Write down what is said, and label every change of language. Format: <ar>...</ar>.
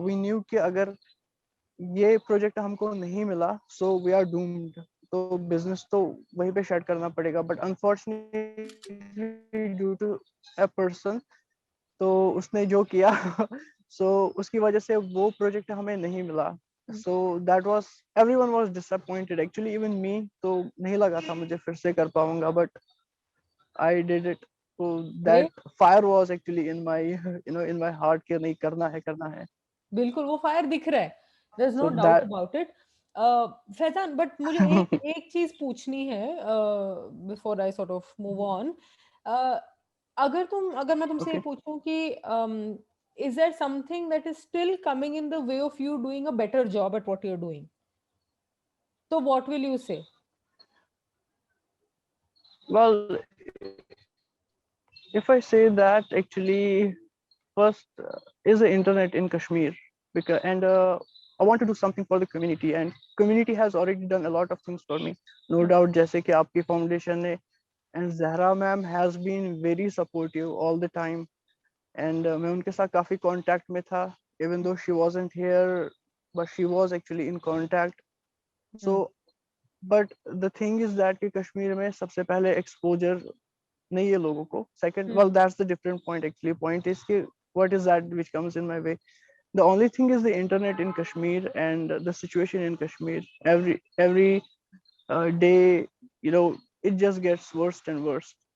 <en>We knew</en> <hi>कि अगर ये प्रोजेक्ट हमको नहीं मिला,</hi> <en>so we are doomed.</en> <hi>तो बिजनेस तो वहीं पे शट करना पड़ेगा. But unfortunately due to a person, तो उसने जो किया so उसकी वजह से वो प्रोजेक्ट हमें नहीं मिला.</hi> <en>So that was, everyone was disappointed, actually even me.</en> <hi>तो नहीं लगा था मुझे फिर से कर पाऊंगा,</hi> <en>but I did it. So that fire was actually in my in my heart</en> <hi>कि नहीं, करना है. बिल्कुल वो फायर दिख रहा है,</hi> <en>there's no So doubt that about it.</en> <hi>Faizan, but मुझे एक चीज पूछनी है</hi> <en>before I sort of move on.</en> <hi>अगर मैं तुमसे ये</hi> <en>okay.</en> <hi>पूछूं कि</hi> <en>is there something that is still coming in the way of you doing a better job at what you're doing? So what will you say? Well, if I say that, actually first is the internet in Kashmir, because and I want to do something for the community, and community has already done a lot of things for me, no doubt.</en> <hi>जैसे कि आपकी</hi> <en>foundation ने, and Zahra ma'am has been very supportive all the time, and</en> <hi>मैं उनके साथ काफी</hi> <en>contact</en> <hi>में था,</hi> <en>even though she wasn't here, but she was actually in contact. So but the thing is that कि कश्मीर में सबसे पहले exposure नहीं है लोगों को. Second, well, that's the different point actually. Point is कि what is that which comes in my way? The only thing is the internet in Kashmir and the situation in Kashmir. Every day, it just gets worse and worse.</en>